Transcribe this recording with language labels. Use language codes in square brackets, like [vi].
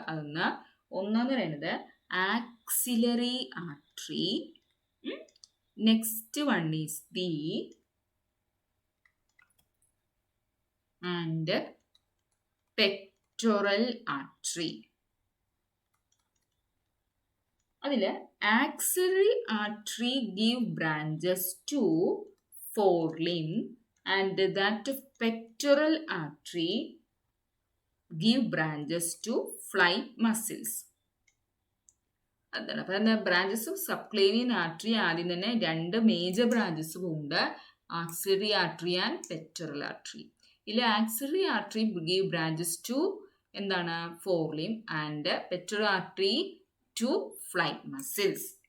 [ml] അതൊന്ന് ഒന്നെന്ന് പറയുന്നത് axillary artery. [en] Next one is the and pectoral artery. അതില് axillary artery give branches to forelimb and that of pectoral artery give branches to fly muscles. [ml] അതാണ്. അപ്പം branches of subclavian artery ആദ്യം തന്നെ രണ്ട് major branches പോകുന്നുണ്ട്. [en] Axillary artery and pectoral artery. ഇതിൽ axillary artery give branches to എന്താണ് forelimb and pectoral artery to fly muscles.